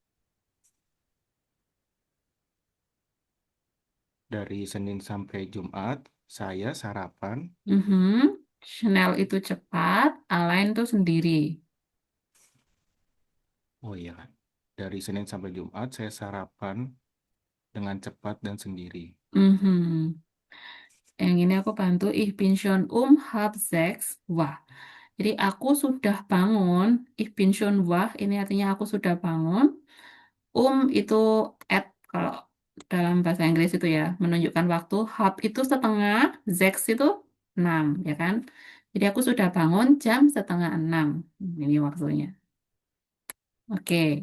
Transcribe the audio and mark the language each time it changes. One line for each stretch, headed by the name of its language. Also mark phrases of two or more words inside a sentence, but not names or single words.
Indonesian: Dari Senin sampai Jumat saya sarapan. Mhm. Schnell itu cepat, Allein itu sendiri. Oh iya Kak. Dari Senin sampai Jumat saya sarapan dengan cepat dan sendiri. Mhm. Yang ini aku bantu,
German: ich bin schon halb sechs.
Indonesian: Wah, jadi aku sudah bangun.
German: Ich bin schon wach,
Indonesian: ini artinya aku sudah bangun. Itu at, kalau dalam bahasa Inggris itu ya, menunjukkan waktu. Halb itu setengah, sechs itu 6, ya kan? Jadi aku sudah bangun jam setengah 6. Ini waktunya. Oke.